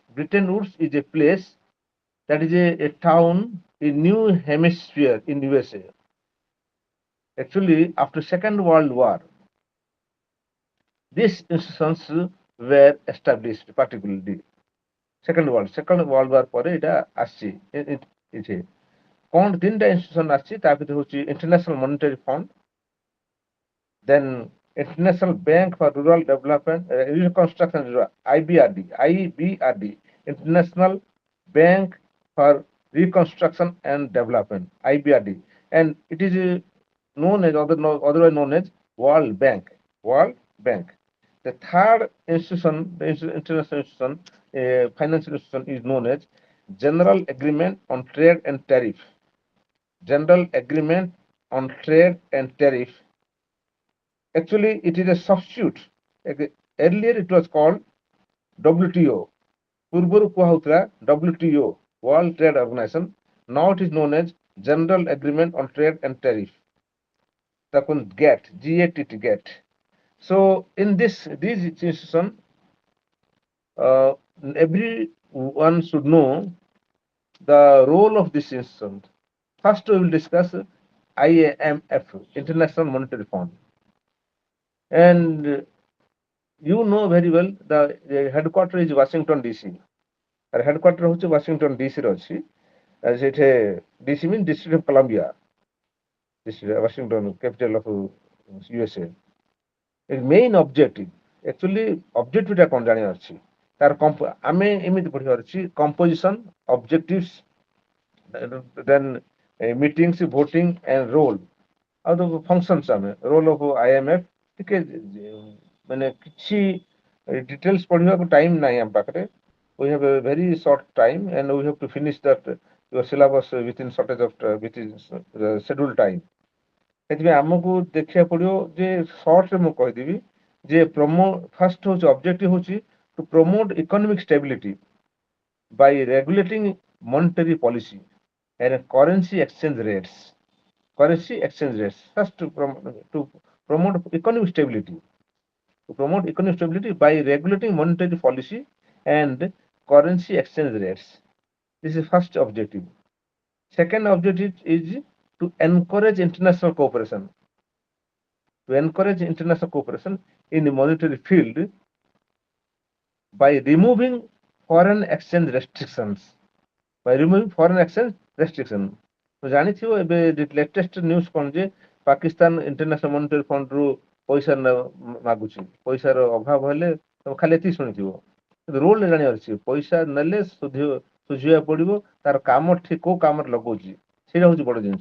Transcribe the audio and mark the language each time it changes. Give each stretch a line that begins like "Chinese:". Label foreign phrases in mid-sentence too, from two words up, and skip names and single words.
English: Bretton Woods is a place, that is a town in New Hampshire in USA. Actually, after Second World War, these institutions were established, particularly Second World War
Odia: ପରେ ଏଇଟା ଆସିଛି ଏଠି କଣ ତିନିଟା ଇନଷ୍ଟିଟ୍ୟୁସନ ଆସିଛି, ତା ଭିତରେ ହଉଛି ଇଣ୍ଟରନ୍ୟାସନାଲ ମନିଟାରୀ ଫଣ୍ଡ,
English: then International Bank for Rural Development Reconstruction, IBRD, International Bank for Reconstruction and Development, IBRD, and it is known as otherwise known as World Bank. World Bank. The third institution, the international institution, financial institution, is known as General Agreement on Trade and Tariff. General Agreement on Trade and Tariff. Actually, it is a substitute. Earlier, it was called WTO.
Odia: ପୂର୍ବରୁ କୁହା ହଉଥିଲା WTO, World Trade Organization.
English: Now it is known as General Agreement on Trade and Tariff.
Odia: ତାକୁ GATT.
English: So in these institutions, everyone should know the role of this institution. First, we will discuss IMF, International Monetary Fund, and you know very well the headquarter is Washington DC.
Odia: ତାର headquarter ହେଉଛି Washington DC ରେ ଅଛି.
English: ସେଇଠି DC means District of Columbia, Washington, capital of USA. Main objective, actually objective
Odia: ଟା କଣ ଜାଣିବାର ଅଛି, ତାର ଆମେ ଏମିତି ପଢିବାର ଅଛି,
English: composition, objectives, then meetings, voting and role,
Odia: ଆଉ ତ functions, ଆମେ
English: role of IMF
Odia: ଟିକେ ମାନେ କିଛି details ପଢିବାକୁ time ନାହିଁ ଆମ ପାଖରେ.
English: We have a very short time and we have to finish that your syllabus within shortage of within scheduled time.
Odia: ସେଥିପାଇଁ ଆମକୁ ଦେଖିବାକୁ ପଡିବ ଯେ ସର୍ଟରେ ମୁଁ କହିଦେବି ଯେ ଫାର୍ଷ୍ଟ ହଉଛି ଅବଜେକ୍ଟିଭ ହଉଛି
English: to promote economic stability by regulating monetary policy and currency exchange rates. First, to promote economic stability. To promote economic stability by regulating monetary policy and currency exchange rates. This is first objective. Second objective is to encourage international cooperation. To encourage international cooperation in the monetary field by removing foreign exchange restrictions. By removing foreign exchange restriction.
Odia: ତ ଜାଣିଥିବ ଏବେ
English: latest news
Odia: କଣ ଯେ ପାକିସ୍ତାନ ଇଣ୍ଟରନ୍ୟାସନାଲ ମନିଟାରୀ ଫଣ୍ଡ ରୁ ପଇସା ମାଗୁଛି, ପଇସାର ଅଭାବ ହେଲେ ତମେ ଖାଲି ଏତିକି ଶୁଣିଥିବ, କିନ୍ତୁ ରୋଲ ଜାଣିବାର ଅଛି। ପଇସା ନେଲେ ସୁଝିବାକୁ ପଡିବ, ତାର କାମ ଠିକ କୋଉ କାମରେ ଲଗଉଛି ସେଇଟା ହଉଛି ବଡ ଜିନିଷ।